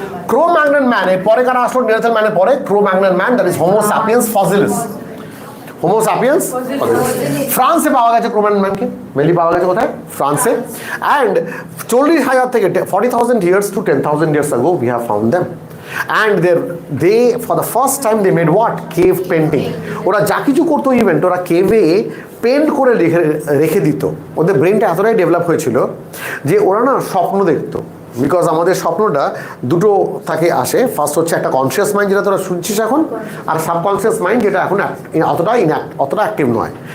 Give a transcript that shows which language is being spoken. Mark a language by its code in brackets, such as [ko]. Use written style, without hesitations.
[bn] ক্রো-ম্যাগনন ম্যানের পরে কারা আসলো? নিয়ান্ডারথাল ম্যানের পরে ক্রো-ম্যাগনন man, [en] That is Homo sapiens fossilis. [bn] Homo sapiens ফ্রান্সে পাওয়া গেছে ক্রোম্যাগনন ম্যানকে, মেনলি পাওয়া গেছে কোথায়? ফ্রান্সে। [en] And 40,000 থেকে 40,000 years to 10,000 years ago we have found them. And they for the first time they made what? Cave painting. [bn] ওরা যা কিছু করতো ইভেন্ট ওরা কেভে পেন্ট করে রেখে দিত। ওদের ব্রেনটা এতটাই ডেভেলপ হয়েছিল যে ওরা না স্বপ্ন দেখতো। বিকজ আমাদের স্বপ্নটা দুটো থাকে আসে, ফার্স্ট হচ্ছে একটা কনসিয়াস মাইন্ড যেটা তোরা শুনছিস এখন, আর সাবকনসিয়াস মাইন্ড যেটা এখন অতটা অ্যাক্টিভ নয়।